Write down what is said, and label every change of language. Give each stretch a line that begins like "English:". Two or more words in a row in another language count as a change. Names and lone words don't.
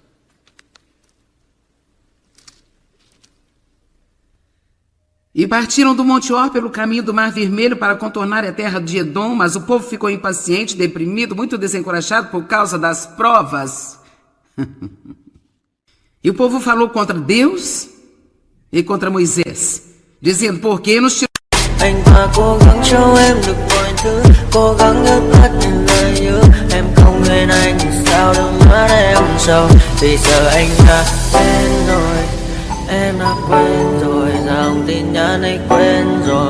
Portuguese: E partiram do Monte Or pelo caminho do Mar Vermelho para contornar a terra de Edom, mas o povo ficou impaciente, deprimido, muito desencorajado por causa das provas. E o povo falou contra Deus e contra Moisés, dizendo, por que nos tirou?
Vietnamese: Anh ta cố gắng cho em được mọi thứ, cố gắng ướp hết những lời hứa. Em không quên anh sao đôi mắt em sầu, vì giờ anh đã đến rồi. Em đã quên rồi, dòng tin nhắn ấy quên rồi.